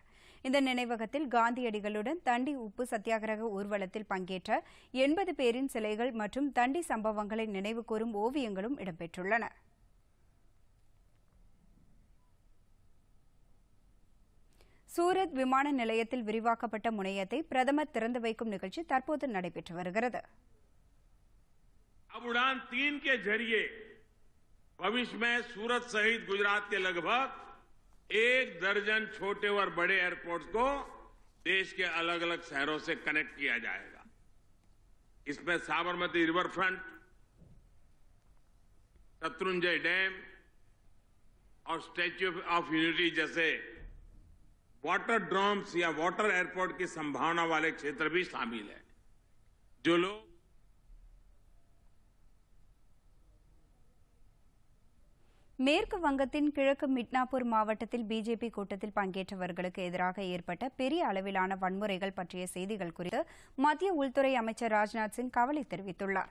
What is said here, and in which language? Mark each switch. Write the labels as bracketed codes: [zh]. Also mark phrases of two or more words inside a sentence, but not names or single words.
[ta] இந்த நினைவகத்தில் காந்தியடிகளுடன் தண்டி உப்பு சத்தியாகிரக ஊர்வலத்தில் பங்கேற்ற 80 பேரின் சிலைகள் மற்றும் தண்டி சம்பவங்களை நினைவுகூரும் ஓவியங்களும் இடம்பெற்றுள்ளன. சூரத் விமான நிலையத்தில் விரிவாக்கப்பட்ட முனையத்தை பிரதமர் திறந்து வைக்கும் நிகழ்ச்சி தற்போது நடைபெற்று வருகிறது. [hi] अब उड़ान 3 के जरिए भविष्य में सूरत सहित गुजरात के लगभग 1 दर्जन छोटे और बड़े एयरपोर्ट्स को देश के अलग अलग शहरों से कनेक्ट किया जाएगा. इसमें साबरमती रिवर फ्रंट, शत्रुंजय डैम और स्टैच्यू ऑफ यूनिटी जैसे [en] water drums [hi] या [en] water airport [hi] की संभावना वाले क्षेत्र भी शामिल है. जो लोग [ta] மேற்கு வங்கத்தின் கிழக்கு மிட்னாப்பூர் மாவட்டத்தில் பிஜேபி கூட்டத்தில் பங்கேற்றவர்களுக்கு எதிராக ஏற்பட்ட பெரிய அளவிலான வன்முறைகள் பற்றிய செய்திகள் குறித்து மத்திய உள்துறை அமைச்சர் ராஜ்நாத் சிங் கவலை தெரிவித்துள்ளார்.